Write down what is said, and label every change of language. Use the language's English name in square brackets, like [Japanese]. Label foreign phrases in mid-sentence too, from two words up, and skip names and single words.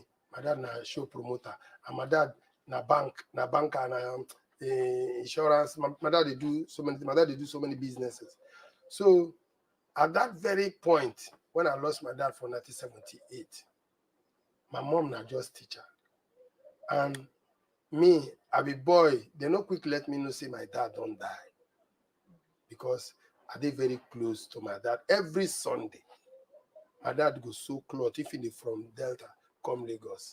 [Nigerian Pidgin] My dad na show promoter. And my dad na banker and insurance. My dad they do so many businesses. So at that very point, when I lost my dad for 1978, my mom na just teacher. And me, I be boy, they no quick let me know say my dad don't die. Because I dey very close to my dad. Every Sunday, my dad go sew cloth, if he from Delta, come Lagos.